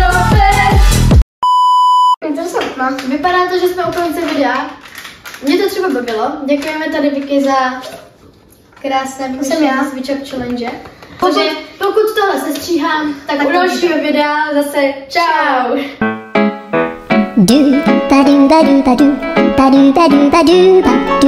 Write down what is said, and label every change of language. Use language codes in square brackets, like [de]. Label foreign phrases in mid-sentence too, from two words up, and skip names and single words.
[cs] Vypadá to, že jsme u konce videa. Mě to třeba bavilo. Děkujeme tady Vicky za krásné vymyšlení Switch Up Challenge. Pokud tohle sestříhám, tak u dalšího videa zase čau! Do ba do ba do ba do ba do ba do ba do.